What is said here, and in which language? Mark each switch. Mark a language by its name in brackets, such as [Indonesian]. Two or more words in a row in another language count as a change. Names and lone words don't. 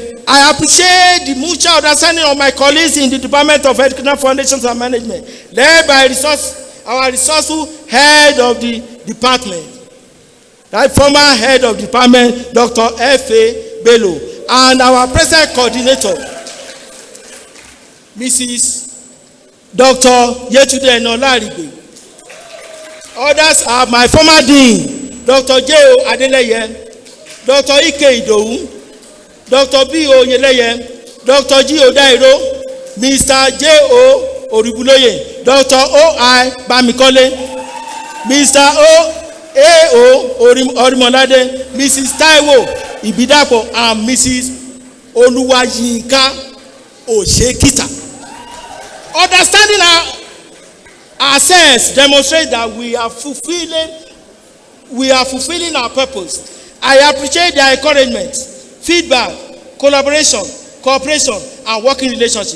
[English] I appreciate the mutual understanding of my colleagues in the Department of Educational Foundations and Management, led by our resourceful head of the department, that former head of the department, Dr. F.A. Bello, and our present coordinator, Mrs. Dr. Yetude Nolaribe. Others are my former dean, Dr. J.O. Adeleye, Dr. Ike Idowu, Dr. B.O. Yeleye, Dr. G.O. Dairo, Mr. J.O. Oribuloye, Dr. O.I. Bamikole, Mr. O.A.O. Orimolade, Mrs. Taiwo Ibidapo, and Mrs. Oluwayinka Oshekita. Understanding ourselves demonstrates that we are fulfilling our purpose. I appreciate their encouragement, feedback, collaboration, cooperation, and working relationship.